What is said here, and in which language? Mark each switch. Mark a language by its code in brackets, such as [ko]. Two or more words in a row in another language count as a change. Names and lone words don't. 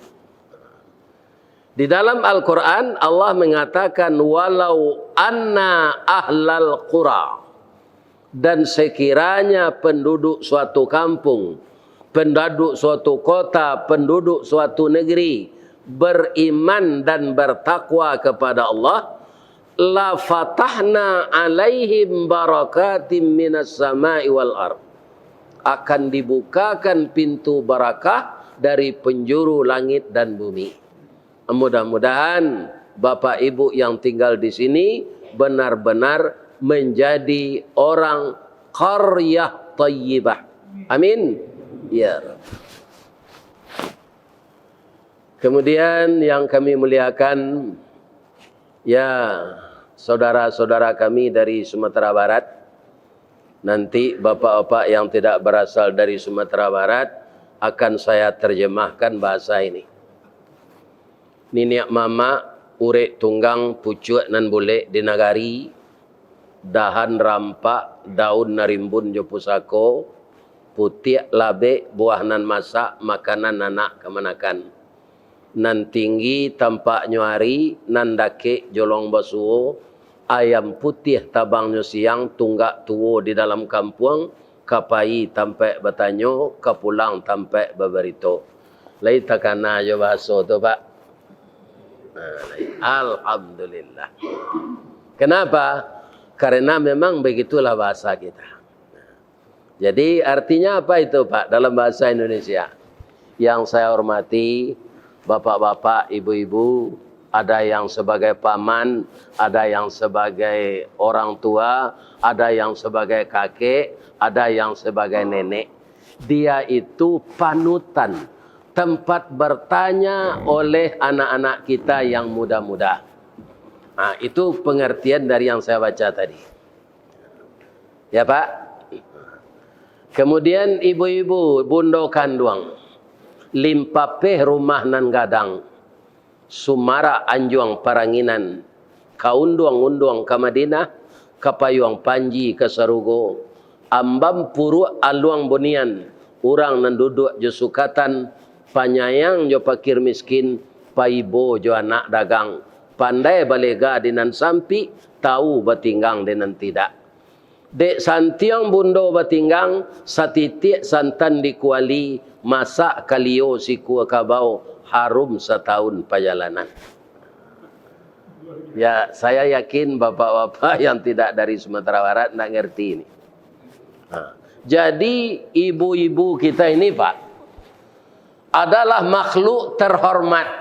[id] Di dalam Al-Quran Allah mengatakan [ar] ولو أن أهل القرى, [id] dan sekiranya penduduk suatu kampung, penduduk suatu kota, penduduk suatu negeri beriman dan bertakwa kepada Allah, [ar] لفتحنا عليهم بركات من السماء والأرض, [id] akan dibukakan pintu barakah dari penjuru langit dan bumi. Mudah-mudahan Bapak Ibu yang tinggal di sini benar-benar menjadi orang [ar] قرية طيبة. [id] Amin. Ya. Kemudian yang kami muliakan, ya, saudara-saudara kami dari Sumatera Barat. Nanti bapak-bapak yang tidak berasal dari Sumatera Barat akan saya terjemahkan bahasa ini. [min] Niniak mama urek tunggang pucuak nan boleh di nagari, dahan rampak daun narimbun jo pusako, putih labe buah nan masak makanan anak kemanakan. Nan tinggi tampak nyuari, nan dake jolong basuo, ayam putih tabangnya siang, tunggak tuwo di dalam kampung, kapai tampai bertanyo, kapulang tampai berberito. Lai takana jo bahasa tu Pak. [id] Alhamdulillah. Kenapa? Karena memang begitulah bahasa kita. Jadi artinya apa itu Pak dalam bahasa Indonesia? Yang saya hormati, bapak-bapak, ibu-ibu, ada yang sebagai paman, ada yang sebagai orang tua, ada yang sebagai kakek, ada yang sebagai nenek. Dia itu panutan, tempat bertanya oleh anak-anak kita yang muda-muda. Nah, itu pengertian dari yang saya baca tadi. Ya Pak? [min] Kemudian ibu-ibu, bundo kanduang, limpapeh rumah nan gadang, sumara anjuang paranginan, kaunduang-unduang ke Madinah, kapayuang panji ke Sarugo, ambam puru aluang bonian, urang nan duduk jo sukatan, panyayang jo pakir miskin, paibo jo anak dagang, pandai balega dinan sampi, tahu batinggang dinan tidak. Dek santiang bundo batinggang, satitik santan dikuali, masak kalio si kuah kabau, harum setahun perjalanan. [id] Ya, saya yakin bapak-bapak yang tidak dari Sumatera Barat nak ngerti ini. Jadi ibu-ibu kita ini Pak, adalah makhluk terhormat.